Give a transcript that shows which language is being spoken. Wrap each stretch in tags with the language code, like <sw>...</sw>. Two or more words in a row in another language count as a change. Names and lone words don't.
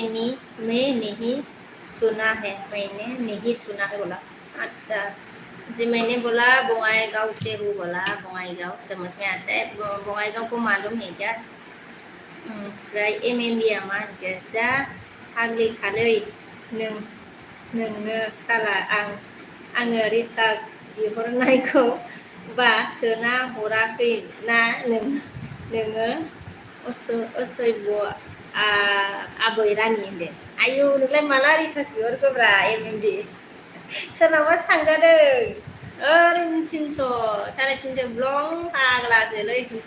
<hi>मैं नहीं सुना है मैंने नहीं सुना है बोला अच्छा जी मैंने बोला बङाइगाव से हूँ बोला बङाइगाव समझ में आता है बङाइगाव को मालूम है क्या</hi> <brx>ओमफ्राय एमएमबिया मा होनखो जा फाग्लिखालै नोंनो साला आङो रिसार्ज बिहरनायखौ बा सोना हराखै ना नोङो असभ्य आबै रानि होनदों आयु नोंलाय माला रिसार्ज बिहरखोब्रा एमएमबि सोरनावबासो थांजादों ओरैनो 300 350 ब्लं फाग्लासोलै</brx>